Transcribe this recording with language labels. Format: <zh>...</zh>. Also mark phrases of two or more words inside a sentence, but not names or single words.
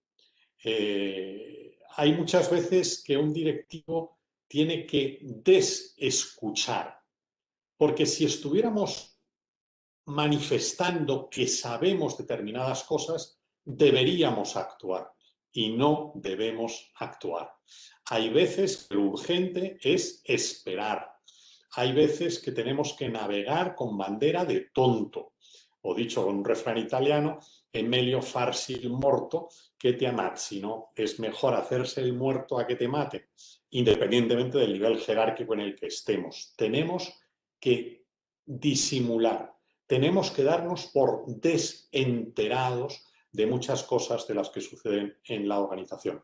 <es>Hay muchas veces que un directivo tiene que desescuchar, porque si estuviéramos manifestando que sabemos determinadas cosas, deberíamos actuar y no debemos actuar. Hay veces que lo urgente es esperar. Hay veces que tenemos que navegar con bandera de tonto. O dicho con un refrán italiano,</es> <it>è meglio farsi il morto che ti ammazzi,</it> <es>¿no? Es mejor hacerse el muerto a que te maten, independientemente del nivel jerárquico en el que estemos. Tenemos que disimular. Tenemos que darnos por desenterados de muchas cosas de las que suceden en la organización.</es>